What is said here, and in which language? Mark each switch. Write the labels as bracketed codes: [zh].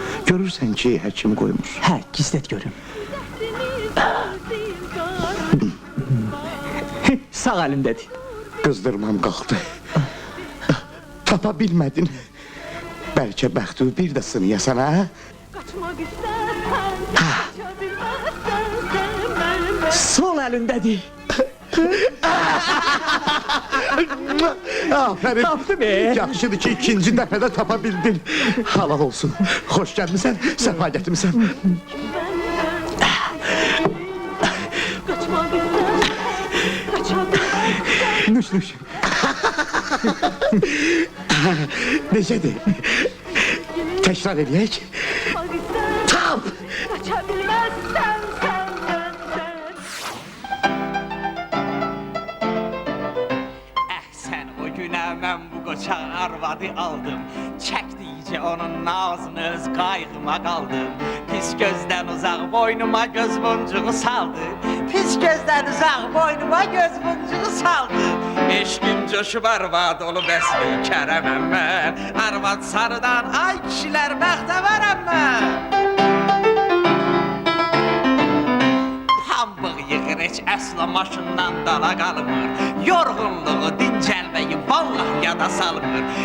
[az] Görürsən ki, həkim qoymuş. Hə, gizlət görüm. Sağ əlindədir. Qızdırmam qalxdı. Tapa bilmədin. Bəlkə bəxti bir də sınayasan, hə? [tr] Kaçmak istersen, kaçabilmezsen sen benimle. [az] Sol əlindədir. Aferin. Tapdı be. Yaxşıdır ki, ikinci dəfədə tapa bildin. Halal olsun. Xoş gəlmisən, səfa gətirmisən. [tr] Kaçmak istersen, kaçabilmezsen. Nuş nuş. [az] Necədir? Təkrar edək. [tr] Kaçmak istersen, [az] Tap! [tr] kaçabilmezsen sen benden. [az] Əhsən o günə mən bu qoçaq arvadı aldım. Çəkdikcə onun nazını öz qayğıma qaldım. Pis gözdən uzaq boynuma göz boncuğu saldı. Pis gözdən uzaq boynuma göz boncuğu saldı. Eşqim coşub arvad olub əsli kərəməm mən. Arvad sarıdan ay kişilər bəxtəvərəm mən. Pambıq yığır heç əsla maşından dala qalmır. Yorğunluğu dincəlməyi vallah yada salmır.